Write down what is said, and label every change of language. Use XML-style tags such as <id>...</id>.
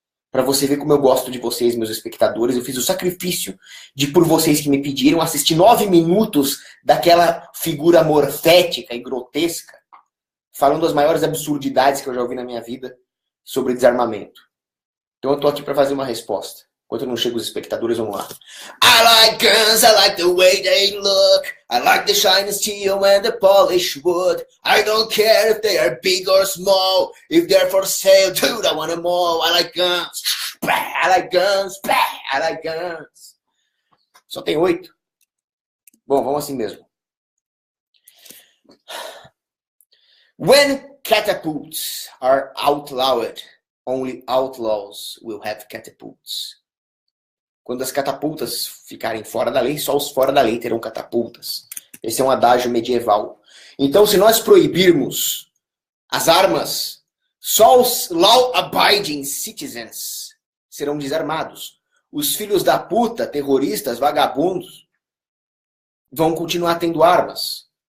<pt>Para você ver como eu gosto de vocês, meus espectadores. Eu fiz o sacrifício de, por vocês que me pediram, assistir 9 minutos daquela figura morfética e grotesca, falando as maiores absurdidades que eu já ouvi na minha vida sobre desarmamento. Então eu tô aqui para fazer uma resposta. Enquanto não chega os espectadores, vamos lá.</pt> <en>I like guns, I like the way they look. I like the shiny steel and the polished wood. I don't care if they are big or small. If they're for sale, dude, I want them all. I like guns. I like guns. I like guns.</en> <pt>Só tem 8. Bom, vamos assim mesmo.</pt> <en>When catapults are outlawed, only outlaws will have catapults.</en> <pt>Quando as catapultas ficarem fora da lei, só os fora da lei terão catapultas. Esse é um adágio medieval. Então, se nós proibirmos as armas, só os</pt> <en>law-abiding citizens</en> <pt>serão desarmados. Os filhos da puta, terroristas, vagabundos, vão continuar tendo armas.</pt>